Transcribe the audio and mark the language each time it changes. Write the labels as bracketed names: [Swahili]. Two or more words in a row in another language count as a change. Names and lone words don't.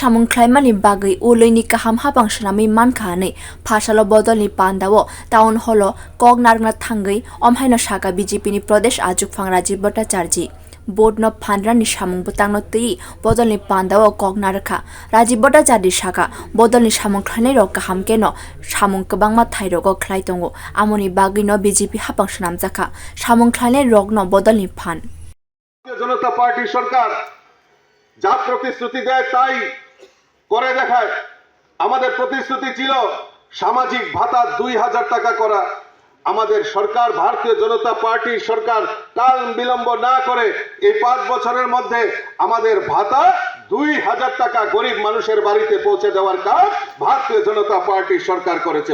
[Kok Borok] Shamung Klaimani Bagi Uloi ni Kaham Habang Shrami Mankane Pashalo Bodol ni Pandawo Town Holo Kog Narna Tangai Omhaino Shaka BJP ni Pradesh Ajuk Phang Rajiv Bhattacharjee Board no Pandra ni Shamung Butang no Tei Bodol ni Pandawo Kog Narka Rajiv Bhattacharjee Shaka Bodol ni Shamung Kleine Rock Kaham ke no Shamung Kabang Mathai Rogo Klai Tongo Amoni Bagi no BJP Habang Shnam Jaka Shamung Kleine Rock no Bodol ni Pan [Bangla] জনতা পার্টি সরকার যা প্রতিশ্রুতি দেয় তাই করে দেখায়। আমাদের প্রতিশ্রুতি ছিল সামাজিক ভাতা 2000 টাকা করা। আমাদের সরকার ভারতীয় জনতা পার্টি সরকার কাল বিলম্ব না করে এই 5 বছরের মধ্যে আমাদের ভাতা 2000 টাকা গরিব মানুষের বাড়িতে পৌঁছে দেওয়ার কাজ ভারতীয় জনতা পার্টি সরকার করেছে।